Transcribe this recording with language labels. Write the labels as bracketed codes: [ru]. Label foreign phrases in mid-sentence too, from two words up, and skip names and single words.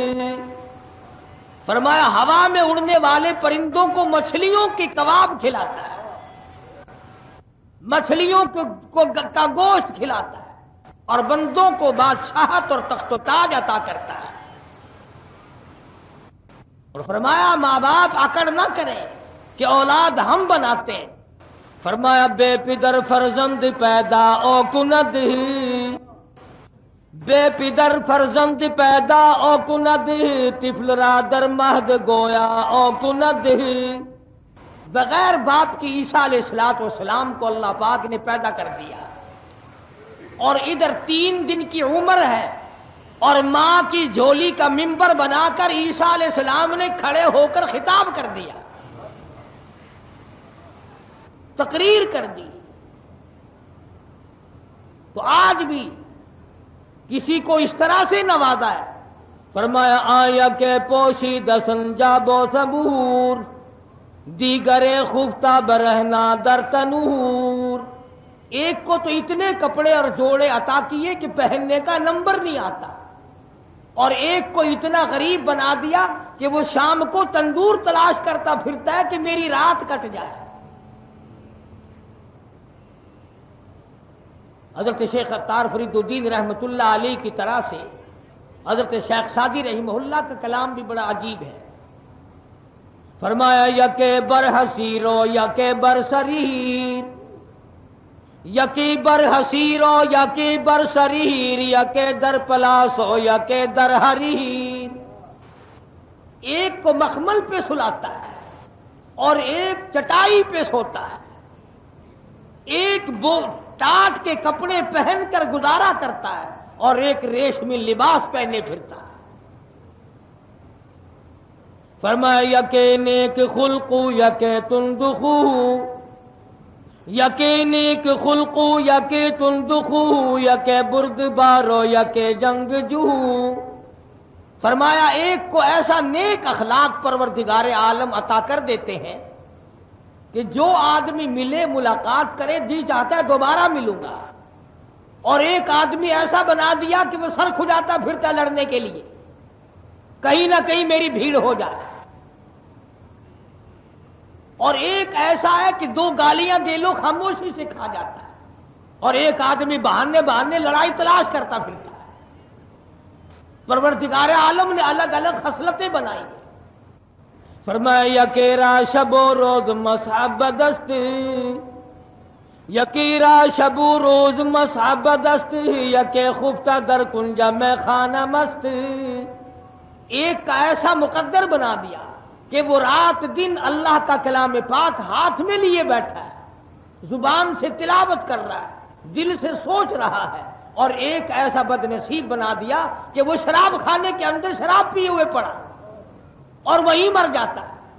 [ur] فرمایا ہوا میں اڑنے والے پرندوں کو مچھلیوں کے کباب کھلاتا ہے، مچھلیوں کا گوشت کھلاتا ہے، اور بندوں کو بادشاہت اور تخت و تاج عطا کرتا ہے۔ اور فرمایا ماں باپ اکڑ نہ کریں کہ اولاد ہم بناتے ہیں۔ [fa] فرمایا بے پدر فرزند پیدا او کند، بے پدر فرزند پیدا او کند، طفل را در مہد گویا او کند۔ [ur] بغیر باپ کی عیسیٰ علیہ السلام کو اللہ پاک نے پیدا کر دیا، اور ادھر 3 دن کی عمر ہے، اور ماں کی جھولی کا منبر بنا کر عیسیٰ علیہ السلام نے کھڑے ہو کر خطاب کر دیا، تقریر کر دی۔ تو آج بھی کسی کو اس طرح سے نوازا ہے فرمایا [fa] آیا کہ پوشیدہ سنجاب و صبور دیگر خفتہ برہنا در تنور. [ur] ایک کو تو اتنے کپڑے اور جوڑے عطا کیے کہ پہننے کا نمبر نہیں آتا، اور ایک کو اتنا غریب بنا دیا کہ وہ شام کو تندور تلاش کرتا پھرتا ہے کہ میری رات کٹ جائے. حضرت شیخ عطار فرید الدین رحمت اللہ علیہ کی طرح سے حضرت شیخ سعدی رحمہ اللہ کا کلام بھی بڑا عجیب ہے. [fa] فرمایا یکے بر حسیرو یکے بر سریر، یکی بر حسیرو یکی بر سریر، یکے در پلاسو یکے در حریر. [ur] ایک کو مخمل پہ سلاتا ہے اور ایک چٹائی پہ سوتا ہے، ایک ٹاٹ کے کپڑے پہن کر گزارا کرتا ہے اور ایک ریشمی لباس پہنے پھرتا ہے. [fa] فرمایا یکے نیک خلقو یکے تندخو، یکے نیک خلقو یکے تندخو، یکے برد بارو یکے جنگ جو. [ur] فرمایا ایک کو ایسا نیک اخلاق پروردگار عالم عطا کر دیتے ہیں کہ جو آدمی ملے ملاقات کرے جی چاہتا ہے دوبارہ ملوں گا، اور ایک آدمی ایسا بنا دیا کہ وہ سر کھجاتا پھرتا لڑنے کے لیے، کہیں نہ کہیں میری بھیڑ ہو جائے. اور ایک ایسا ہے کہ دو گالیاں دے لو خاموشی سے کھا جاتا ہے، اور ایک آدمی بہانے لڑائی تلاش کرتا پھرتا ہے. پروردگار عالم نے الگ الگ خصلتیں بنائی ہیں. [fa] فرمایا یکیرا شب و روز مصحب دست، یکیرا شب و روز مصحب دست، یکے خفتہ در کنجا میں خانہ مست. [ur] ایک کا ایسا مقدر بنا دیا کہ وہ رات دن اللہ کا کلام پاک ہاتھ میں لیے بیٹھا ہے، زبان سے تلاوت کر رہا ہے، دل سے سوچ رہا ہے. اور ایک ایسا بد نصیب بنا دیا کہ وہ شراب خانے کے اندر شراب پیے ہوئے پڑا اور وہیں مر جاتا ہے.